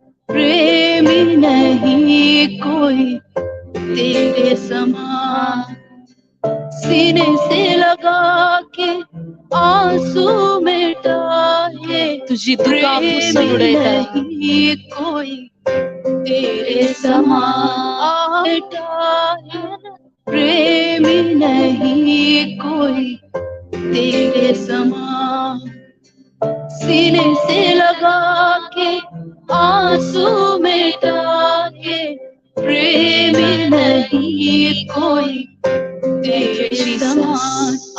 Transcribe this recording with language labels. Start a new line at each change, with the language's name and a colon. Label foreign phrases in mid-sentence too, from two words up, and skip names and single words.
Hindi: प्रेमी नहीं कोई तेरे समान, सीने से लगा के आंसू मिटाए,
Marathi: तुझी दुखा पुसून उडयता
Hindi: नहीं कोई तेरे समान मिटाए, प्रेमी नहीं कोई तेरे समान, सीने से लगा के आंसू मिटा के, प्रेमी नहीं कोई तेरे समान।